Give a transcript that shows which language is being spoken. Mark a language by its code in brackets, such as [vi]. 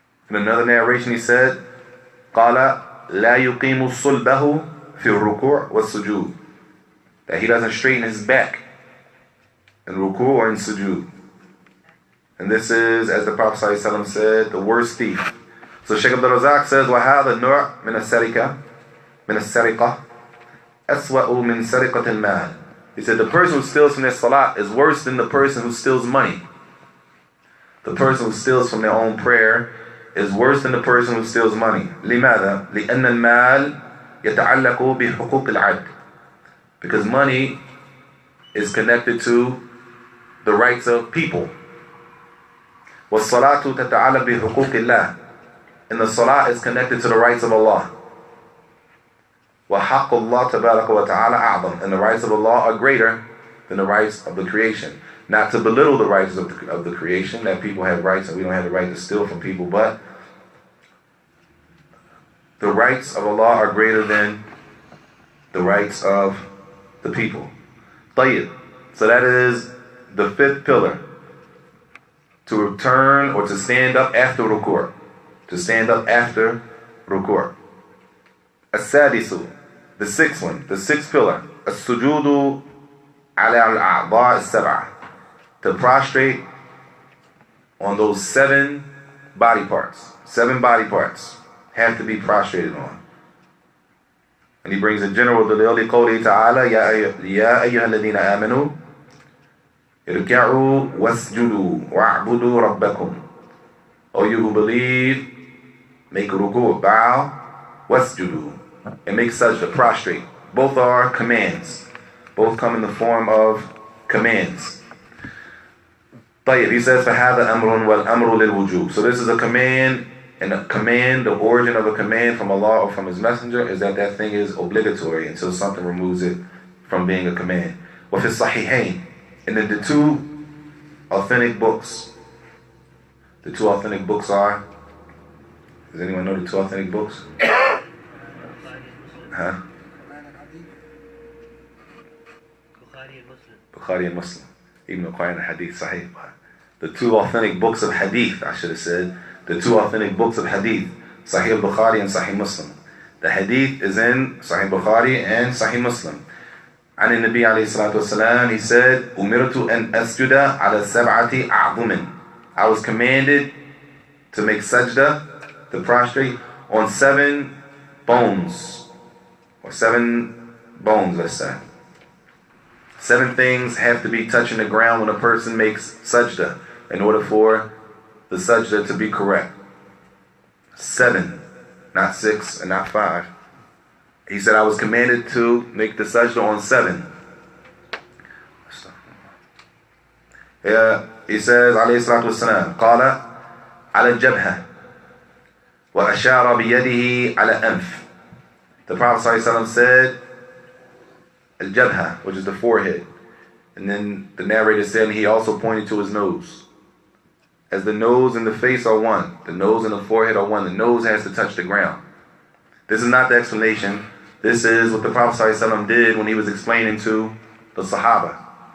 [en] In another narration he said, [ar] قال لا يقيم صلبه في الركوع والسجود, [en] that he doesn't straighten his back in ruku' or in sujood. And this is, as the Prophet ﷺ said, the worst thief. So Shaykh Abdul Razak says, [ar] وَهَذَا النُّوع مِنَ السَّرِقَةِ أَسْوَأُ مِنْ سَرِقَةِ الْمَالِ. [en] He said, the person who steals from their salat is worse than the person who steals money. The person who steals from their own prayer is worse than the person who steals money. [ar] لِمَاذا؟ لِأَنَّ الْمَالِ يَتَعَلَّقُ بِحُقُوقِ الْعَبْدِ. [en] Because money is connected to the rights of people. [ar] وَالصَّلَاةُ تَتَعَلَّقُ بِحُقُوقِ اللَّهِ. [en] And the salah is connected to the rights of Allah. [ar] وَحَقُّ اللَّهِ تَبَارَكَ وَتَعَالَى أَعْظَمُ. [en] And the rights of Allah are greater than the rights of the creation. Not to belittle the rights of the creation, that people have rights and we don't have the right to steal from people, but the rights of Allah are greater than the rights of the people. [ar] طيب. [en] So that is the fifth pillar. To return or to stand up after ruku'. To stand up after ruku'. [ar] السادس, [en] the sixth one, the sixth pillar. [ar] السجود على الأعضاء السبعة. [en] To prostrate on those 7 body parts. 7 body parts have to be prostrated on. And he brings a general dalil [ar] لقوله تعالى يا أيها الذين آمنوا اركعوا واسجدوا واعبدوا ربكم. [en] O you who believe, make ruku', bow, wasjudu, and make sajda, prostrate. Both are commands. Both come in the form of commands. [ar] طيب, [en] he says [ar] فهذا أمر والأمر للوجوب. [en] So this is a command, and a command, the origin of a command from Allah or from His Messenger is that that thing is obligatory until something removes it from being a command. [ar] وفي الصحيحين, [en] and then the 2 authentic books. The 2 authentic books are, does anyone know the 2 authentic books? Huh? Bukhari and Muslim. Even the Quran and Hadith, Sahih. The 2 authentic books of Hadith, I should have said. The 2 authentic books of Hadith, Sahih Bukhari and Sahih Muslim. The Hadith is in Sahih Bukhari and Sahih Muslim. [ar] عن النبي عليه الصلاة والسلام, [en] he said, [ar] أمرت أن أسجد على 7 أعظم. [en] I was commanded to make sajda, to prostrate, on 7 bones. Or 7 bones, let's say. 7 things have to be touching the ground when a person makes sajda in order for the sajda to be correct. 7, not 6 and not 5. He said, I was commanded to make the sajda on 7. He says, [ar] عليه الصلاة والسلام, قال على الجبهة وأشار بيده على أنف. [en] The Prophet ﷺ said, al-jabha, which is the forehead. And then the narrator said he also pointed to his nose. As the nose and the face are one, the nose and the forehead are one, the nose has to touch the ground. This is not the explanation. This is what the Prophet ﷺ did when he was explaining to the Sahaba.